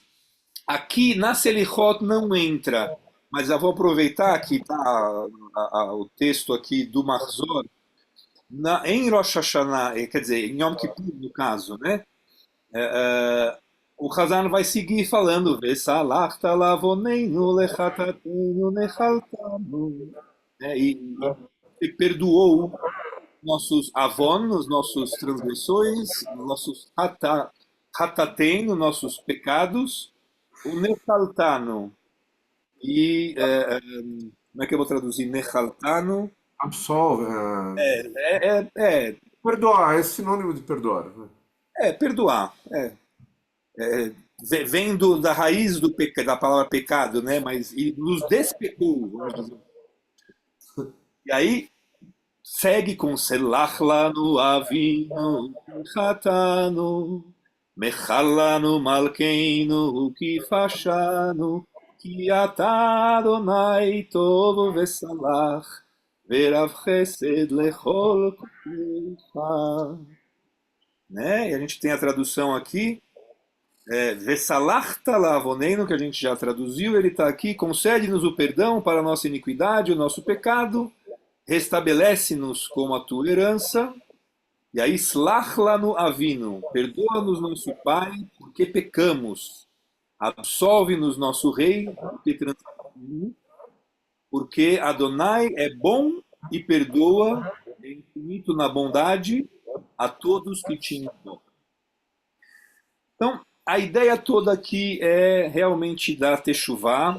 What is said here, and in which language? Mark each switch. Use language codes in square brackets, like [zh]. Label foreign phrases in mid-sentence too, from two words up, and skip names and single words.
[pt] Aqui na Selichot não entra, mas eu vou aproveitar que está o texto aqui do Mahzor. Em Rosh Hashanah, quer dizer, em Yom Kippur, no caso, né? O Hazan vai seguir falando [he] וסלחת לעווננו לחטאתנו ונחלתנו, [pt] e perdoou nossos avon, os nossos transgressões, nossos hatatenu, nossos pecados, o nechaltanu. E como é que eu vou traduzir nechaltano? Absolve. É Perdoar, é sinônimo de perdoar, né? Perdoar. Vem da raiz da palavra pecado, né? Mas nos despecou, vamos dizer. E aí segue com [he] סלח לנו אבינו חטאנו מחל לנו מלכנו כי פשענו כי אתה יהוה טוב וסלח ורב חסד לכל קוראיך. Né? [pt] E a gente tem a tradução aqui, [he] וסלחת לעווננו, [pt] que a gente já traduziu, ele está aqui, concede-nos o perdão para a nossa iniquidade, o nosso pecado, restabelece-nos como a tua herança, e aí [he] סלח לנו אבינו, [pt] perdoa-nos nosso Pai, porque pecamos, absolve-nos nosso Rei, porque transgredimos, porque Adonai é bom e perdoa, é infinito na bondade, a todos que te invocam. Então, a ideia toda aqui é realmente dar techuvá.